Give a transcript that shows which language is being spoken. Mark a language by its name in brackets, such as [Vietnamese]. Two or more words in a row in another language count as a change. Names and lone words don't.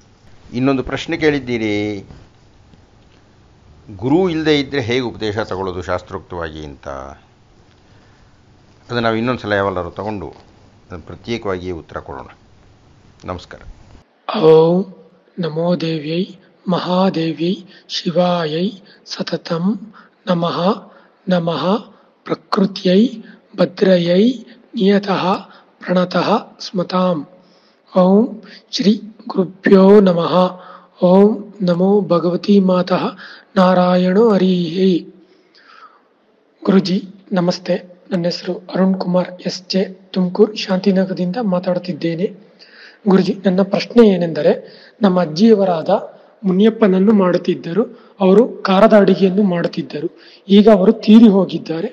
[Kannada] ಇನ್ನೊಂದು ಪ್ರಶ್ನೆ ಕೇಳಿದ್ದೀರಿ, ಗುರು ಇಲ್ಲದೆ ಇದ್ದರೆ ಹೇಗೆ ಉಪದೇಶ ತಗೊಳ್ಳೋದು ಶಾಸ್ತ್ರೋಕ್ತವಾಗಿ ಅಂತ. ಅದು ನಾವು ಇನ್ನೊಂದು ಸಲ ಯಾವಲ್ಲಾರು ತಗೊಂಡು ಪ್ರತ್ಯೇಕವಾಗಿಯೇ ಉತ್ತರ ಕೊಡೋಣ. ನಮಸ್ಕಾರ. [Sanskrit] ಓಂ ನಮೋ ದೇವ್ಯೈ ಮಹಾದೇವ್ಯೈ ಶಿವಾಯೈ ಸತತಂ ನಮಃ ನಮಃ ಪ್ರಕೃತ್ಯೈ ಭದ್ರಯೈ ನಿಯತಃ ಪ್ರಣತಃ ಸ್ಮತಾಂ. ಓಂ ಶ್ರೀ ಗುರುಭ್ಯೋ ನಮಃ. ಓಂ ನಮೋ ಭಗವತಿ ಮಾತಃ ನಾರಾಯಣೋ ಹರಿಹಿ. [Kannada] ಗುರುಜಿ ನಮಸ್ತೆ. ನನ್ನ ಹೆಸರು ಅರುಣ್ ಕುಮಾರ್ ಎಸ್.ಜೆ. ತುಮಕೂರು ಶಾಂತಿನಗರದಿಂದ ಮಾತಾಡುತ್ತಿದ್ದೇನೆ. ಗುರುಜಿ, ನನ್ನ ಪ್ರಶ್ನೆ ಏನೆಂದರೆ, ನಮ್ಮ ಅಜ್ಜಿಯವರಾದ ಮುನಿಯಪ್ಪನನ್ನು ಮಾಡುತ್ತಿದ್ದರು. ಅವರು ಖಾರದ ಅಡಿಗೆಯನ್ನು ಮಾಡುತ್ತಿದ್ದರು. ಈಗ ಅವರು ತೀರಿ ಹೋಗಿದ್ದಾರೆ.